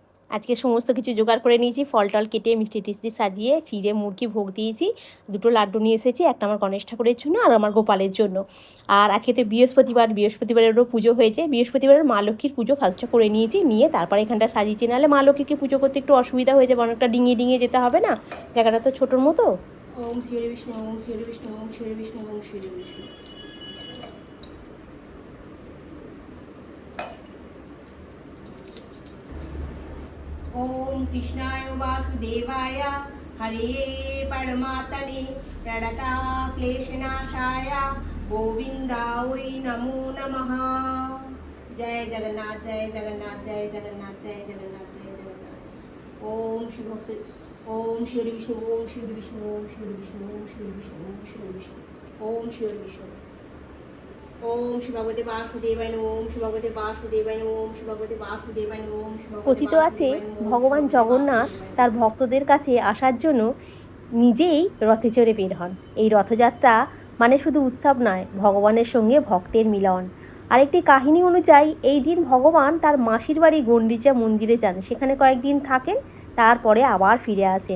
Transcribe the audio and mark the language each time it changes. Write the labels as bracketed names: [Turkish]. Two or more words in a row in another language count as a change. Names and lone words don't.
[Bangla] আজকে সমস্ত কিছু জোগাড় করে নিয়েছি, ফল টল কেটে মিষ্টি টিষ্টি সাজিয়ে চিড়ে মুরগি ভোগ দিয়েছি, দুটো লাড্ডু নিয়ে এসেছি, একটা আমার গণেশ ঠাকুরের জন্য আর আমার গোপালের জন্য। আর আজকে তো বৃহস্পতিবারেরও পুজো হয়েছে, বৃহস্পতিবারের মা লক্ষ্মীর পুজো ফার্স্টে করে নিয়েছি, নিয়ে তারপরে এখানটা সাজিয়েছি, নাহলে মা লক্ষ্মীকে পুজো করতে একটু অসুবিধা হয়ে যাবে, অনেকটা ডিঙিয়ে ডিঙিয়ে যেতে হবে না, জায়গাটা তো ছোটোর মতো। [Sanskrit] ওম শ্রী বিষ্ণু, ওম শ্রী বিষ্ণু, ওম শ্রী বিষ্ণু, ওম শ্রী বিষ্ণু। ओम कृष्णाय वासुदेवाय हरे परमात्मने प्रणता क्लेशनाशाय गोविंदाय नमो नमः। जय जगन्नाथ, जय जगन्नाथ, जय जगन्नाथ, जय जगन्नाथ, जय जगन्नाथ। ओम श्री भक्त, ओम श्री विष्णु, ओम श्री विष्णु, ओम श्री विष्णु, ओम श्री विष्णु, ओम श्री विष्णु, ओम श्री विष्णु। ओम श्री भगवते वासुदेवाय नमः, ओम श्री भगवते वासुदेवाय नमः, ओम श्री भगवते वासुदेवाय नमः, ओम श्री भगवते। [Bangla] কথিত আছে ভগবান জগন্নাথ তার ভক্তদের কাছে আসার জন্য নিজেই রথে চড়ে বের হন। এই রথযাত্রা মানে শুধু উৎসব নয়, ভগবানের সঙ্গে ভক্তের মিলন। আরেকটি কাহিনী অনুযায়ী এই দিন ভগবান তার মাসির বাড়ি গণ্ডিচা মন্দিরে যান, সেখানে কয়েকদিন থাকেন, তারপরে আবার ফিরে আসেন।